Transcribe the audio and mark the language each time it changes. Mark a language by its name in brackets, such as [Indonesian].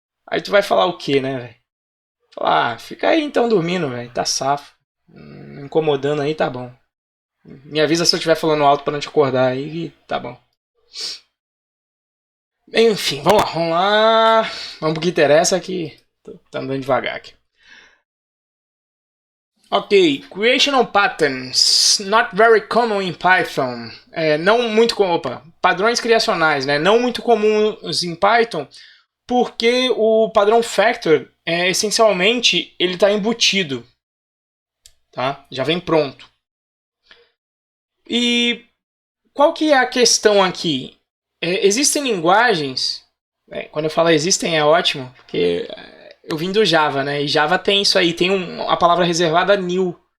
[Portuguese] Aí tu vai falar o quê, né, velho? Falar, fica aí então dormindo, velho. Tá safo. Incomodando aí, tá bom. Me avisa se eu estiver falando alto pra não te acordar aí, tá bom. Enfim, vamos lá. Vamos pro que interessa aqui. Tô andando devagar aqui. [English] Ok, creational patterns, not very common in Python. [Portuguese] Não muito padrões criacionais, né? Não muito comuns em Python, porque o padrão factor essencialmente ele está embutido, tá? Já vem pronto. E qual que é a questão aqui? Existem linguagens, quando eu falo existem é ótimo, porque eu vim do Java, né? E Java tem isso aí, tem a palavra reservada new.